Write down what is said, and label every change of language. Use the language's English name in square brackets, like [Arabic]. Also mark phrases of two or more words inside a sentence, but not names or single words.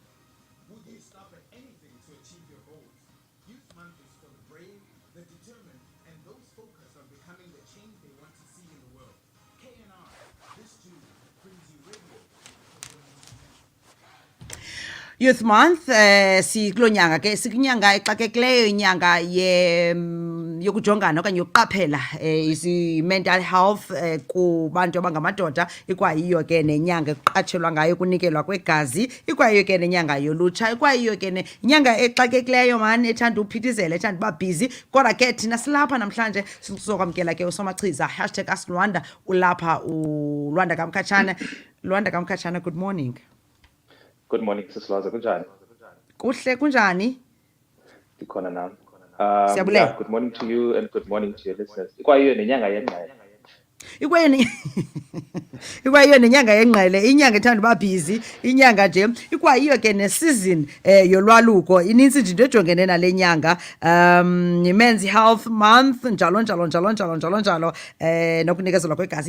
[English] Would you stop at anything to achieve your goals? Youth Month is for the brave, the determined, and those focused on becoming the change they want to see in the world. KNR, this June, brings you radio. [Xhosa] Youth Month sikulonyanga ke sikunyanga exakekileyo inyanga yokujongana okanye yokuqaphela isi [English] mental health [Xhosa] kubantu abangamadoda ikwayiyo ke nenyanga eqatshelwa ngayo kunikelwa kwegazi ikwayiyo ke nenyanga yolutsha ikwayiyo ke nenyanga exakekileyo mani ethanda uphithizela ethanda uba busy kodwa ke thina silapha namhlanje sizokwamkela ke usomachiza #AskRwanda ulapha uLwanda kaMkhatshana. Lwanda kaMkhatshana, [English] good morning. Good morning, [Xhosa] Sis Lhoza. Kunjani? Kuhle kunjani? Ndikhona nami. Siyabulela. [English] Yeah, good morning to you and good morning to your listeners. [Xhosa] Ikwayiyo nenyanga yengqele. Ikwayiyo nenyanga yengqele, inyanga ethanda uba busy, inyanga nje ikwayiyo ke neseason yolwaluko. Inintsi nje into ejongene nale nyanga. [English] Men's Health Month [Xhosa] njalo nokunikezelwa kwegazi.